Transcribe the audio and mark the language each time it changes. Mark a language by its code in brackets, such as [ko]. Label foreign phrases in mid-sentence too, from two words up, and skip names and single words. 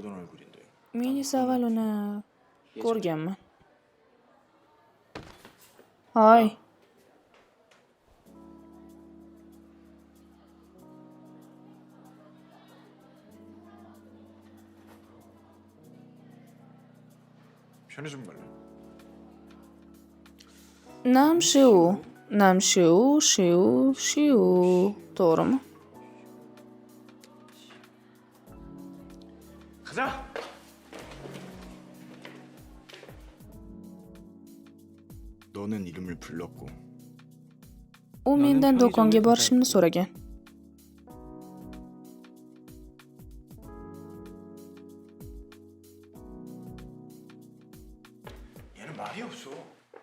[uz] Men esa avval uni ko'rganman. Hoy. [ko] 편의점 갈래? [uz] Namshu. Namshu, shiu, shiu. To'g'rimi? [ko] 가자. 너는 이름을 불렀고 [uz] U mendan do'konga borishimni so'ragan. [ko] 얘는 말이 없어.